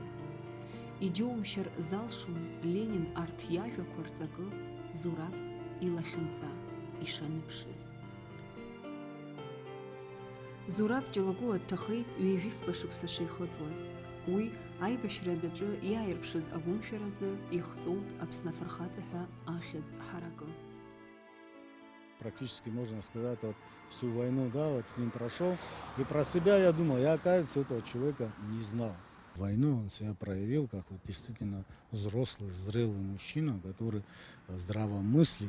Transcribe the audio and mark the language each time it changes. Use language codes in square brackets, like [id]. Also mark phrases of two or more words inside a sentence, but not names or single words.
[ab] Иџьоумшьар залшом Ленин арҭ иажәақәа рҵакы Зураб илахьынҵа ишаныԥшыз. Зураб Ҷалагәуа дҭахеит ҩажәифба шықәса шихыҵуаз. Уи аибашьра адәаҿы иааирԥшыз агәымшәаразы ихҵоуп Аԥсны афырхаҵа ҳәа ахьӡ ҳаракы. [ru] Практически, можно сказать, вот всю войну, да, вот с ним прошел. И про себя я думал, я, оказывается, этого человека не знал. В войну он себя проявил как вот действительно взрослый, зрелый мужчина, который здраво мыслит.